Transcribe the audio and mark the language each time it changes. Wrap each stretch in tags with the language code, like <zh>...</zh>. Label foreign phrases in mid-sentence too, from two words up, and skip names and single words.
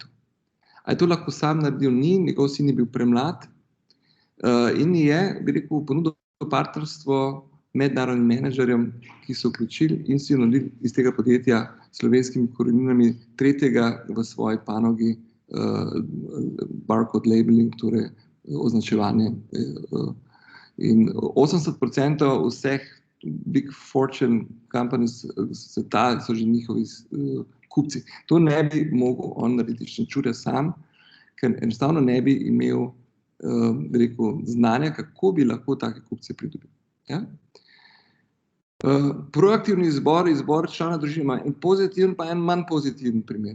<sl>A je to lahko sam naredil? Ni, njegov sin je bil premlad in je, ponudil partnerstvo mednarodnim menedžerjem, ki so vključili in si naredili iz tega podjetja slovenskimi koreninami tretjega v svoji panogi</sl> <en>barcode labeling,</en> <sl>torej označevanje. In 80% vseh</sl> <en>big fortune companies</en> <sl>sveta so že njihovi kupci. To ne bi mogel on narediti Šenčurja sam, ker enostavno ne bi imel znanja, kako bi lahko take kupce pridobil. Ja? Proaktivni izbor člana družine ima en pozitiven pa en manj pozitiven primer.</sl>